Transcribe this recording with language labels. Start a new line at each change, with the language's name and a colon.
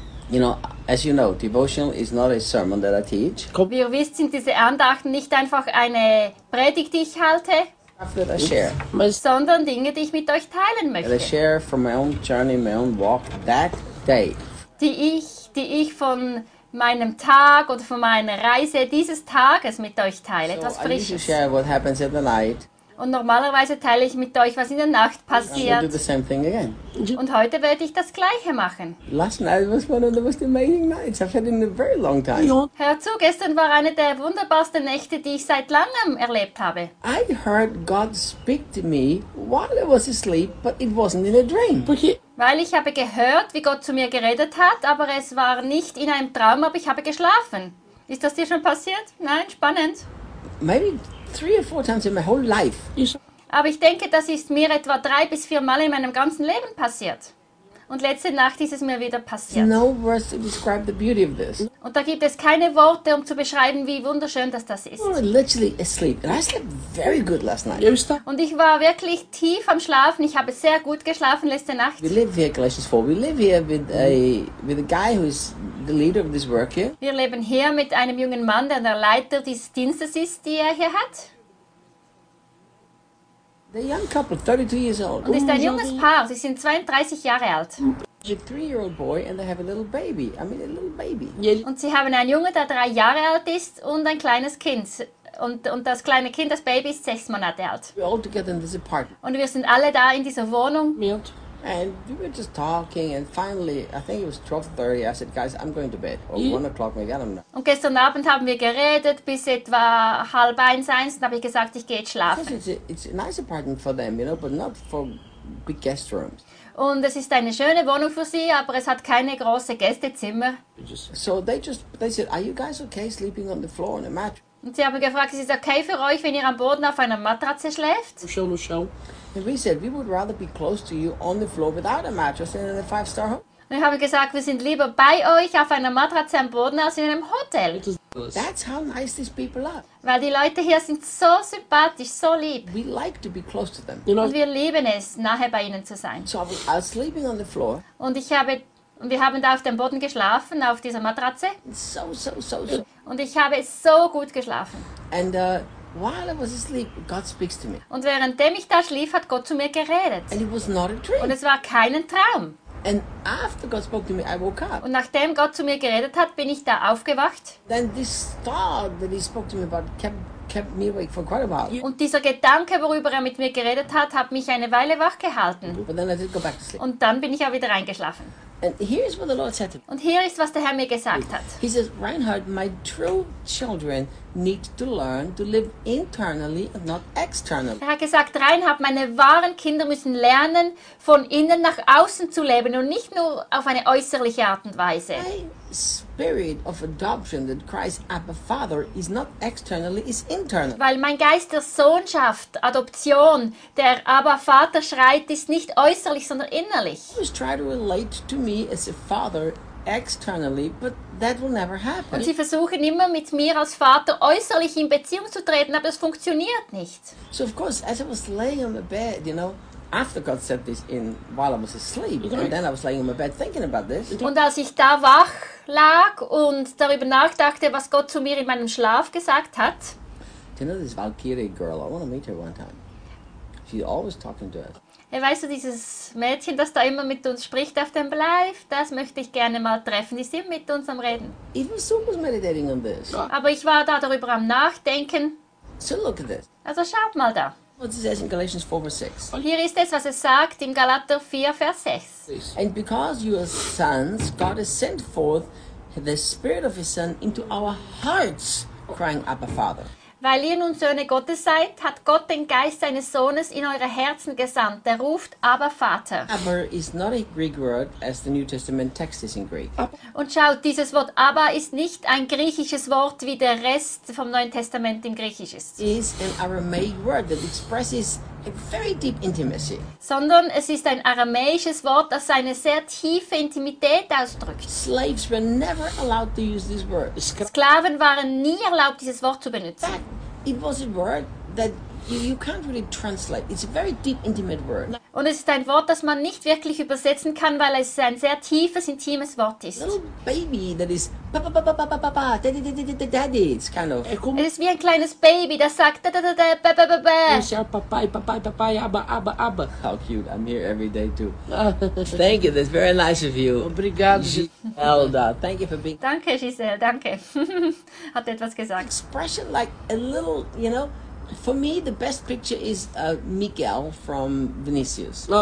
English: You know, as you know, devotional is not a sermon that I teach.
German: Wie ihr wisst, sind diese Andachten nicht einfach eine Predigt, die ich halte, sondern Dinge, die ich mit euch teilen möchte.
English: That I share from my own journey, my own walk that day.
German: Die ich von meinem Tag oder von meiner Reise dieses Tages mit euch teile, so etwas Frisches.
English: I usually share what happens in the night.
German: Und normalerweise teile ich mit euch, was in der Nacht passiert.
English: Do the same thing again.
German: Und heute werde ich das Gleiche machen.
English: Last night was one of the most amazing nights I've had in a very long time.
German: Hör zu, gestern war eine der wunderbarsten Nächte, die ich seit langem erlebt habe.
English: I heard God speak to me while I was asleep, but it wasn't in a dream.
German: Weil ich habe gehört, wie Gott zu mir geredet hat, aber es war nicht in einem Traum, aber ich habe geschlafen. Ist das dir schon passiert? Nein, spannend.
English: Maybe 3 or 4 times in my whole life.
German: Aber ich denke, das ist mir etwa 3 bis 4 Mal in meinem ganzen Leben passiert. Und letzte Nacht ist es mir wieder passiert.
English: No words to describe the beauty of this.
German: Und da gibt es keine Worte, um zu beschreiben, wie wunderschön das ist.
English: We were literally asleep. And I slept very good last night.
German: Und ich war wirklich tief am Schlafen. Ich habe sehr gut geschlafen letzte Nacht.
English: We live here, Galatians 4. We live here with a guy who is the leader of this work here.
German: Wir leben hier mit einem jungen Mann, der Leiter dieses Dienstes ist, die er hier hat.
English: A young couple, 32 years old.
German: Und ist ein junges Paar. Sie sind 32 Jahre alt.
English: A 3-year-old boy and they have a little baby. I mean, a little baby.
German: Und sie haben einen Jungen, der 3 Jahre alt ist und ein kleines Kind. Und das kleine Kind, das Baby, ist 6 Monate alt.
English: We're all together in this apartment.
German: Und wir sind alle da in dieser Wohnung.
English: And we were just talking and finally, I think it was 12:30, I said, guys, I'm going to bed. Or 1 o'clock, maybe, I don't know.
German: Und gestern Abend haben wir geredet bis etwa 12:30, dann habe ich gesagt, ich gehe jetzt schlafen.
English: It's a nice apartment for them, you know, but not for big guest rooms.
German: Und es ist eine schöne Wohnung für sie, aber es hat keine große Gästezimmer.
English: So they said, are you guys okay sleeping on the floor on a mattress?
German: Und sie haben gefragt, ist es okay für euch, wenn ihr am Boden auf einer Matratze schläft?
English: And we said, we would rather be close to you on the floor without a mattress than in a 5-star home.
German: Und wir haben gesagt, wir sind lieber bei euch auf einer Matratze am Boden als in einem Hotel.
English: That's how nice these people are.
German: Weil die Leute hier sind so sympathisch, so lieb.
English: We like to be close to them.
German: Und wir lieben es, nahe bei ihnen zu sein.
English: So I was sleeping on the floor.
German: Und wir haben da auf dem Boden geschlafen, auf dieser Matratze.
English: So.
German: Und ich habe so gut geschlafen.
English: And while I was asleep, God speaks to me.
German: Und währenddem ich da schlief, hat Gott zu mir geredet.
English: And it was not a dream.
German: Und es war kein Traum.
English: And after God spoke to me, I woke up.
German: Und nachdem Gott zu mir geredet hat, bin ich da aufgewacht.
English: Then this thought that he spoke to me about kept me awake for quite a while.
German: Und dieser Gedanke, worüber mit mir geredet hat mich eine Weile wach gehalten.
English: But then I did go back to sleep.
German: Und dann bin ich auch wieder eingeschlafen.
English: And here is what the Lord said to me.
German: Und hier ist, was der Herr mir gesagt hat.
English: He says, Reinhard, my true children need to learn to live internally and not externally.
German: Er hat gesagt, Reinhard, meine wahren Kinder müssen lernen, von innen nach außen zu leben und nicht nur auf eine äußerliche Art und Weise.
English: My spirit of adoption that Christ Abba Father is not externally, is internal.
German: Weil mein Geist der Sohnschaft, Adoption, der Abba Vater schreit, ist nicht äußerlich, sondern innerlich.
English: He was trying to relate to me as a father externally, but that will never happen.
German: Und sie versuchen immer mit mir als Vater äußerlich in Beziehung zu treten, aber es funktioniert nicht.
English: So of course, as I was laying on the bed, you know, after God said this in while I was asleep, and then I was laying on my bed thinking about this.
German: Und als ich da wach lag und darüber nachdachte, was Gott zu mir in meinem Schlaf gesagt hat.
English: Do you know this Valkyrie girl? I want to meet her one time. She's always talking to us.
German: Hey, weißt du, dieses Mädchen, das da immer mit uns spricht auf dem Live, das möchte ich gerne mal treffen. Die sind mit uns am Reden.
English: Even so was meditating on this.
German: Aber ich war da darüber am Nachdenken.
English: So look at this.
German: Also schaut mal da.
English: What it says in Galatians 4, verse 6.
German: Hier ist es, was es sagt im Galater 4, Vers 6.
English: And because you are sons, God has sent forth the spirit of his son into our hearts, crying, Abba, Father.
German: Weil ihr nun Söhne Gottes seid, hat Gott den Geist seines Sohnes in eure Herzen gesandt. Der ruft, Abba, Vater.
English: Abba is not a Greek word, as the New Testament text is in Greek.
German: Und schaut, dieses Wort Abba ist nicht ein griechisches Wort, wie der Rest vom Neuen Testament im Griechisch ist.
English: It is an Aramaic word that expresses a very deep intimacy.
German: Sondern es ist ein aramäisches Wort, das eine sehr tiefe Intimität ausdrückt.
English: Slaves were never allowed to use this word.
German: Sklaven waren nie erlaubt, dieses Wort zu benutzen.
English: It was a word that You can't really translate. It's a very deep, intimate word.
German: Und es ist ein Wort, das man nicht wirklich übersetzen kann, weil es ein sehr tiefes, intimes Wort ist.
English: Little baby that is pa-pa-pa-pa-pa-pa-pa, daddy, it's kind of...
German: Es ist wie ein kleines Baby, das sagt da-da-da-da, ba-ba-ba-ba.
English: Yes, yeah, papai, abba. How cute, I'm here every day too. Thank you, that's very nice of you.
Portuguese: Obrigado,
English: Giselda. Thank you for being...
German: Danke, Giselle, danke. Hat etwas gesagt.
English: Expression like a little, you know... For me, the best picture is Miguel from Vinicius.